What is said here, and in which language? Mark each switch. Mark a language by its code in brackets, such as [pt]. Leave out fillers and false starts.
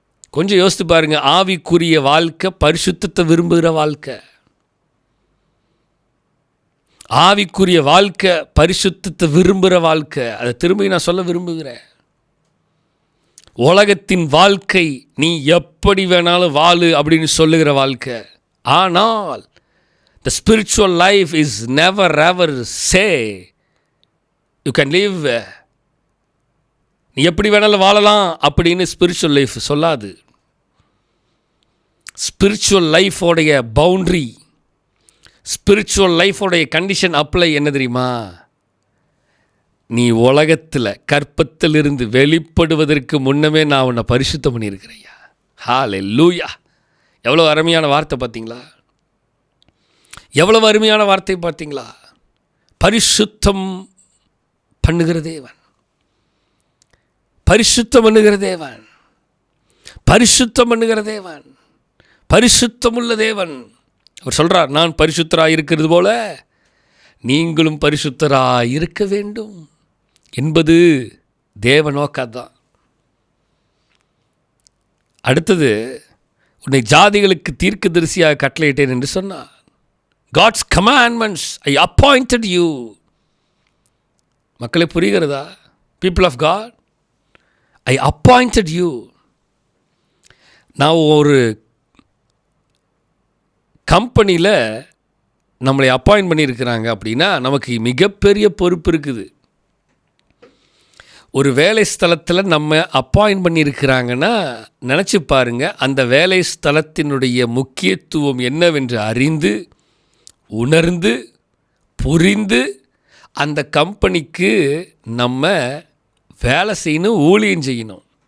[ta] கொஞ்சம் யோசித்து பாருங்க. ஆவிக்குரிய வாழ்க்கை பரிசுத்தத்தை விரும்புகிற வாழ்க்கை. ஆவிக்குரிய வாழ்க்கை பரிசுத்தத்தை விரும்புகிற வாழ்க்கை. அதை திரும்பி நான் சொல்ல விரும்புகிறேன். உலகத்தின் வாழ்க்கை நீ எப்படி வேணாலும் வாழு அப்படின்னு சொல்லுகிற வாழ்க்கை. ஆனால் [en] the spiritual life is never ever say you can live, [ta] நீ எப்படி வேணாலும் வாழலாம் அப்படின்னு ஸ்பிரிச்சுவல் லைஃப் சொல்லாது. Spiritual லைஃபோடைய boundary, spiritual லைஃபோடைய condition apply என்ன தெரியுமா? நீ உலகத்தில் கற்பத்திலிருந்து வெளிப்படுவதற்கு முன்னமே நான் உன்னை பரிசுத்தம் பண்ணியிருக்கிறையா. ஹல்லேலூயா! எவ்வளோ அருமையான வார்த்தை பார்த்தீங்களா? எவ்வளவு அருமையான வார்த்தை பார்த்தீங்களா? பரிசுத்தம் பண்ணுகிற தேவன், பரிசுத்தம் பண்ணுகிற தேவன், பரிசுத்தம் பண்ணுகிற தேவன், பரிசுத்தமுள்ள தேவன். அவர் சொல்கிறார், நான் பரிசுத்தராக இருக்கிறது போல நீங்களும் பரிசுத்தராக இருக்க வேண்டும் என்பது தேவ நோக்கம்தான். அடுத்தது, உன்னை ஜாதிகளுக்கு தீர்க்கதரிசியாக கட்டளையிட்டேன் என்று சொன்னார். [en] God's commandments, I appointed you. [ta] மக்களே, புரிகிறதா? [en] People of God, I appointed you. [ta] நான் ஒரு கம்பெனியில் நம்மளை அப்பாயிண்ட் பண்ணியிருக்கிறாங்க அப்படின்னா நமக்கு மிகப்பெரிய பொறுப்பு இருக்குது. ஒரு வேலை ஸ்தலத்தில் நம்ம அப்பாயிண்ட் பண்ணியிருக்கிறாங்கன்னா நினச்சி பாருங்கள், அந்த வேலை ஸ்தலத்தினுடைய முக்கியத்துவம் என்னவென்று அறிந்து, உணர்ந்து, புரிந்து அந்த கம்பெனிக்கு நம்ம வேலை செய்யணும், ஊழியம் செய்யணும்.